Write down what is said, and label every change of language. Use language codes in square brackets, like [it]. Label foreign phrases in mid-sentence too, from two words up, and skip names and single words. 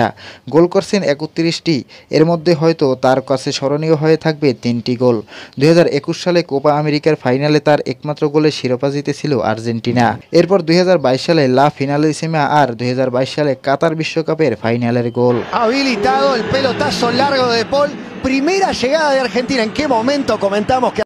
[bn] গোল করছেন 31টি। এর মধ্যে হয়তো তার কাছে স্মরণীয় হয়ে থাকবে 3টি গোল। 2021 সালে কোপা আমেরিকার ফাইনালে তার একমাত্র গোলে শিরোপা জিতেছিল আর্জেন্টিনা। এরপর 2022 সালে লা ফিনালিসিমা আর 2022 সালে কাতার বিশ্বকাপের ফাইনালের গোল। [es] Habilitado el pelotazo largo de Paul. Primera llegada de Argentina. ¿En qué momento comentamos que